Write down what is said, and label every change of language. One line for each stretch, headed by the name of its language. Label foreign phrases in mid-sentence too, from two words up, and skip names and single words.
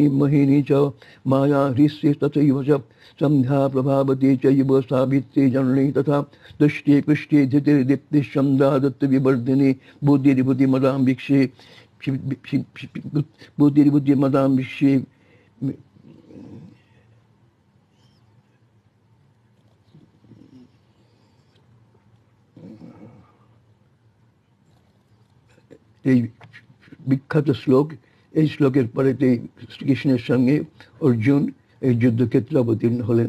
Sanskrit: महिनी च माया ह्रीष्ये तथैव च संध्या प्रभावती चैव सावित्री जननी तथा दुष्टे कृष्टे धृतिर्दीप्तिः चन्द्रादत्त विवर्धिनी बुद्धिर्बुद्धिमतां वीक्षे बुद्धिर्बुद्धिमतां वीक्षे
Bangla: এই বিখ্যাত শ্লোক। এই শ্লোকের পরেতে শ্রীকৃষ্ণের সঙ্গে অর্জুন এই যুদ্ধক্ষেত্রে অবতীর্ণ হলেন।